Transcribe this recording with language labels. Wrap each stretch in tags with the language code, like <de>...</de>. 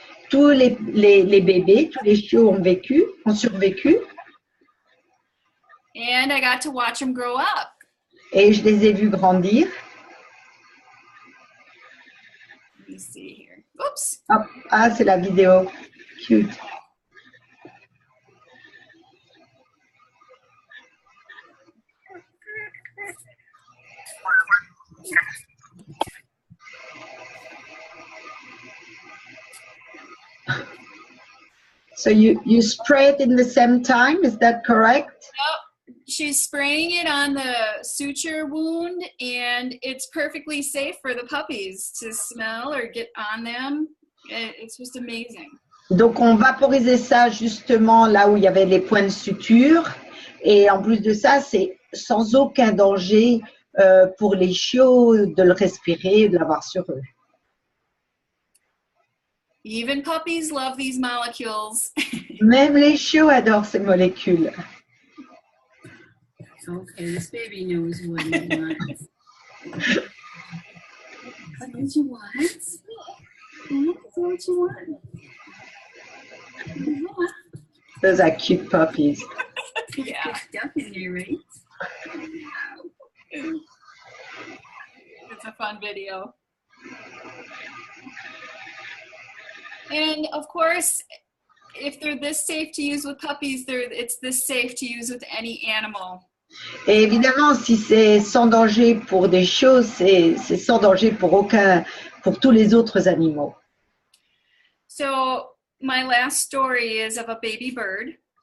<fr>Tous les bébés, tous les chiots ont survécu.</fr> <en>And I got to watch them grow up.</en> <fr>Et je les ai vus grandir.</fr> <en>Let me see here. Oops.</en> <fr>Ah, c'est la vidéo.</fr> <en>Cute. So you spray it in the same time, is that correct? Yep. She's spraying it on the suture wound, and it's perfectly safe for the puppies to smell or get on them. It's just amazing.</en> <fr>Donc on vaporisait ça justement là où il y avait les points de suture, et en plus de ça, c'est sans aucun danger pour les chiots de le respirer, de l'avoir sur eux.</fr> <en>Even puppies love these molecules.</en> <fr>Même les chiots adorent ces molécules.</fr> <en>Okay, this baby knows what he wants. What did you want? Yeah, is that what you want? Yeah. Those are cute puppies. Yeah. Duck in there, right? It's a fun video. And of course, if they're this safe to use with puppies, it's this safe to use with any animal.</en> <fr>Et évidemment, si c'est sans danger pour des chiots, c'est sans danger pour tous les autres animaux.</fr> <en>So my last story is of a baby bird.</en>